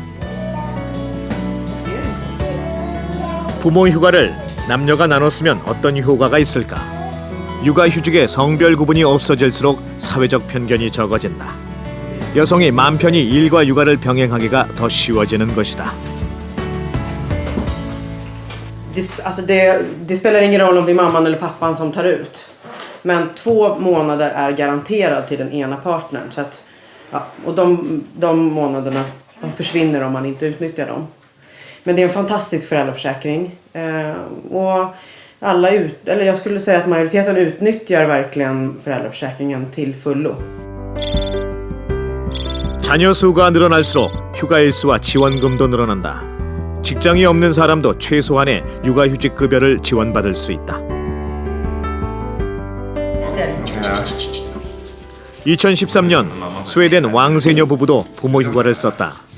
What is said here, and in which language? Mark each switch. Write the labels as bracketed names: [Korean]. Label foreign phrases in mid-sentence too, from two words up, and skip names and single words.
[Korean] 부모 휴가를 남녀가 나눠 쓰면 어떤 효과가 있을까? 육아휴직의 성별 구분이 없어질수록 사회적 편견이 적어진다. 여성이 마음 편히 일과 육아를 병행하기가 더 쉬워지는 것이다. [Swedish] Det spelar ingen roll om det är mamman eller pappan som tar ut. Men 2 månader är garanterad till den ena partnern. Så att, ja, och de månaderna de försvinner om man inte utnyttjar dem. Men det är en fantastisk föräldraförsäkring. Och jag skulle säga att majoriteten utnyttjar verkligen föräldraförsäkringen till fullo. [Korean] 자녀 수가 늘어날수록 휴가 일수와 지원금도 늘어난다. 직장이 없는 사람도 최소한의 육아휴직 급여를 지원받을 수 있다. 2013년 스웨덴 왕세녀 부부도 부모 휴가를 썼다.